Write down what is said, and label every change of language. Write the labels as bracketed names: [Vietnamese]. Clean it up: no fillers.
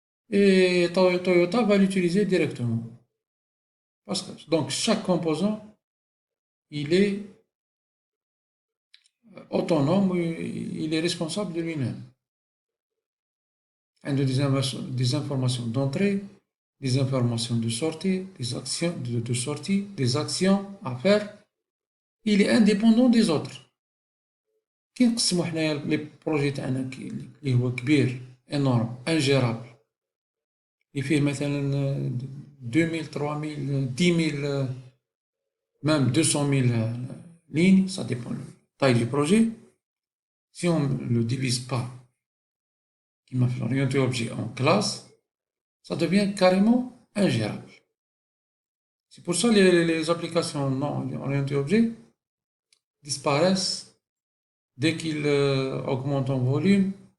[French] Et Toyota va l'utiliser directement. Parce que, donc chaque composant, il est autonome, il est responsable de lui-même. Des informations d'entrée, des informations de sortie, des actions de sortie, des actions à faire, il est indépendant des autres. [Arabic] كي نقسمو حنايا لي بروجي تاعنا اللي هو كبير انورم انجيرابل اللي فيه مثلا 2000 3000 10000 [French] même 200 000 lignes, ça dépend de la taille du projet. Si on ne le divise pas, qui m'a fait l'orienté objet en classe, ça devient carrément ingérable. C'est pour ça que les applications non orientées objet disparaissent dès qu'ils augmentent en volume.